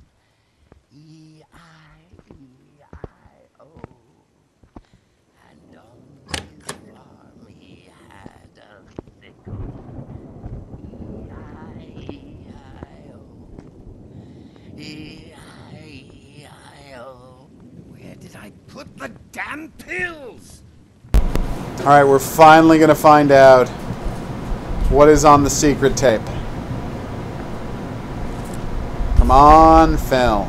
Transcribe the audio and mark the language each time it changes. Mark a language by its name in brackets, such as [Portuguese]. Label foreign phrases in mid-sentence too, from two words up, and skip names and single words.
[English] E-I-E-I-O. And on his farm he had a sickle. E-I-E-I-O. E-I-E-I-O. Where did I put the damn pills? Alright, we're finally gonna find out what is on the secret tape. Come on, film.